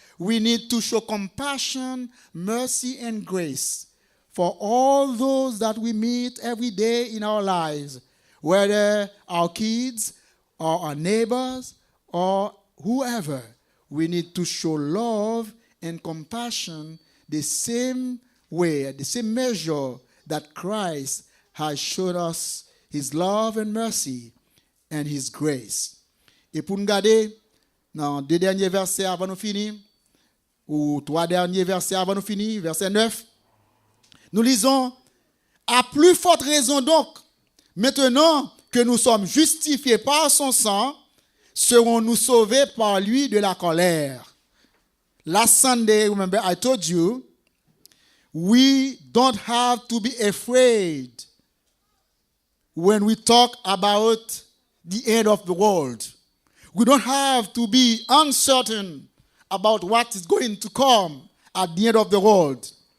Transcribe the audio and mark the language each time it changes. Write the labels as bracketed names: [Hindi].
[English] We need to show compassion, mercy, and grace for all those that we meet every day in our lives, whether our kids or our neighbors or whoever. We need to show love and compassion the same way, the same measure that Christ has shown us his love and mercy and his grace. [French] Et pour nous garder, dans 2 derniers versets avant nous finir, ou 3 derniers versets avant nous finir, verset 9, nous lisons, à plus forte raison donc, maintenant que nous sommes justifiés par son sang, serons-nous sauvés par lui de la colère. [English] Last Sunday, remember, I told you, we don't have to be afraid when we talk about the end of the world. We don't have to be uncertain about what is going to come at the end of the world.